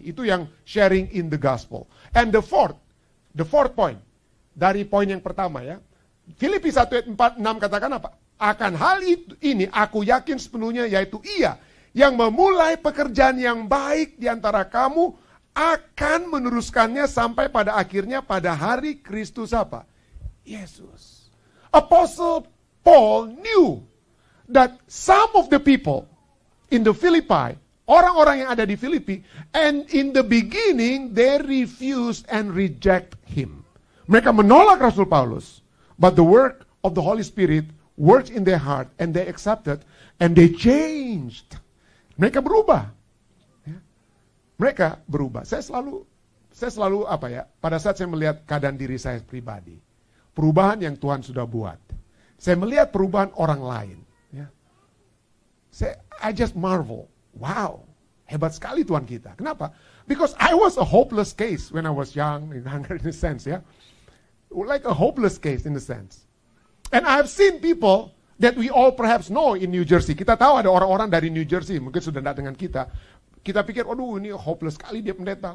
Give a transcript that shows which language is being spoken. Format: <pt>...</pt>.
<id>Itu yang</id> <en>sharing in the gospel. And the fourth point,</en> <id>dari poin yang pertama ya, Filipi 1 ayat 4-6 katakan apa? Akan hal ini aku yakin sepenuhnya, yaitu Ia yang memulai pekerjaan yang baik di antara kamu akan meneruskannya sampai pada akhirnya pada hari Kristus apa? Yesus.</id> <en>Apostle Paul knew that some of the people in the Philippi,</en> <id>orang-orang yang ada di Filipi,</id> <en>and in the beginning they refused and reject him.</en> <id>Mereka menolak Rasul Paulus,</id> <en>but the work of the Holy Spirit worked in their heart and they accepted and they changed.</en> <id>Mereka berubah. Mereka berubah. Saya selalu apa ya, pada saat saya melihat keadaan diri saya pribadi, perubahan yang Tuhan sudah buat, saya melihat perubahan orang lain. Ya.</id> <en>I just marvel,</en> <id>wow, hebat sekali Tuhan kita. Kenapa?</id> <en>Because I was a hopeless case when I was young, in a sense, ya, like a hopeless case in a sense. And I have seen people that we all perhaps know in New Jersey.</en> <id>Kita tahu ada orang-orang dari New Jersey, mungkin sudah tidak dengan kita. Kita pikir, aduh ini hopeless sekali dia pendeta.</id>